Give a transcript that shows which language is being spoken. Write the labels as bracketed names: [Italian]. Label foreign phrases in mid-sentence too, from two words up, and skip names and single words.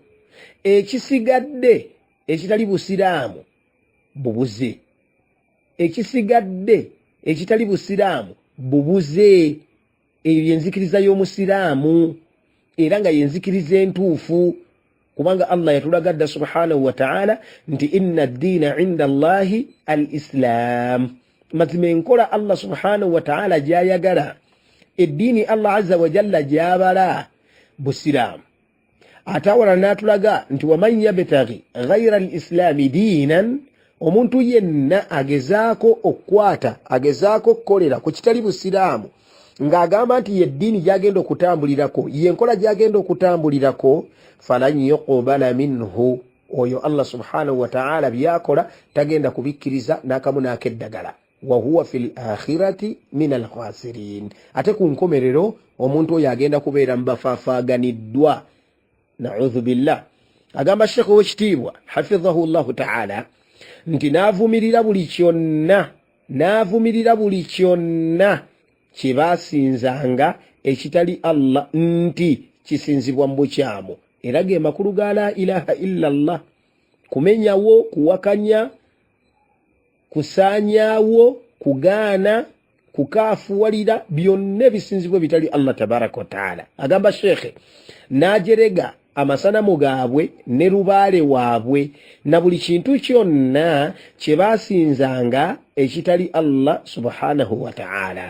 [Ganda] Ekisigadde ekitali Busiraamu bubuze. Ekisigadde ekitali Busiraamu bubuze. Eyo yenzikiriza y'Omusiraamu, era nga yenzikiriza entuufu, kubanga Allah yatulaga dda [Arabic] سبحانه وتعالى [Ganda] nti [Arabic] إن الدين عند الله الإسلام. [Ganda] Mazima enkola [Arabic] الله سبحانه وتعالى [Ganda] gy'ayagala, eddiini [Arabic] الله عز وجل [Ganda] gy'abala Busiraamu. Ate awala n'atulaga nti [Arabic] ومن يبتغ غير الإسلام دينا, [Ganda] omuntu yenna agezaako okukwata, agezaako okukolera ku kitali Busiraamu, ng'agamba nti yeddiini gy'agenda okutambulirako, yenkola gy'agenda okutambulirako, [Arabic] فلن يقبل منه, [Ganda] oyo [Arabic] الله سبحانه وتعالى [Ganda] byakola tagenda kubikkiriza n'akamu n'akeddagala. [Arabic] وهو في الآخرة من الخاسرين. [Ganda] Ate ku nkomerero omuntu oyo agenda kubeera mbafaafaganiddwa. [Arabic] نعوذ بالله. [Ganda] Agamba Sheikh w'ekitiibwa [Arabic] حفظه الله تعالى [Ganda] nti n'avumirira buli kyonna kye baasinzanga ekitali Allah nti kisinzibwa mu bukyamu, era ge makulu ga [Arabic] لا إله إلا الله. [Ganda] Kumenyawo, kuwakanya, kusaanyaawo, kugaana, kukaafuwalira, byonna ebisinzibwa bitali [Arabic] الله تبارك وتعالى. [Ganda] Agamba Sheikh n'ajerega amasanamu gaabwe ne lubaale waabwe na buli kintu kyonna kye baasinzanga ekitali [Arabic] الله سبحانه وتعالى.